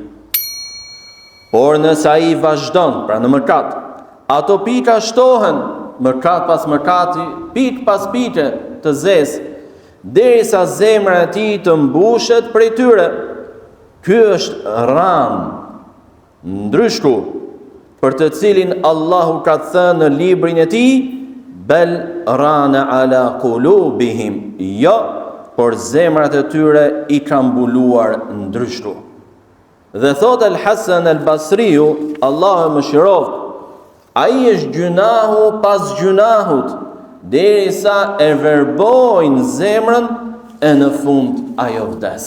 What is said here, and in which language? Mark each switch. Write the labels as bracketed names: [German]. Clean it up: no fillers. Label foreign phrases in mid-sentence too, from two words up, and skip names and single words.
[Albanian] Por nëse ai vazhdon, pra në mëkat, ato pika shtohen, mëkat pas mëkati, pikë pas pike të zezë, derisa zemra e tij të mbushet prej tyre. Ky është ran, ndryshku, për të cilin Allahu ka thënë në librin e tij: [Arabic] بل ران على قلوبهم, [Albanian] jo, por zemrat e tyre i kanë mbuluar ndryshku. Dhe thot Al-Hasan Al-Basriu, Allahu e mëshiroft, ai është gjunahu pas gjunahut, derisa e verbojnë zemrën, e në fund ajo vdes.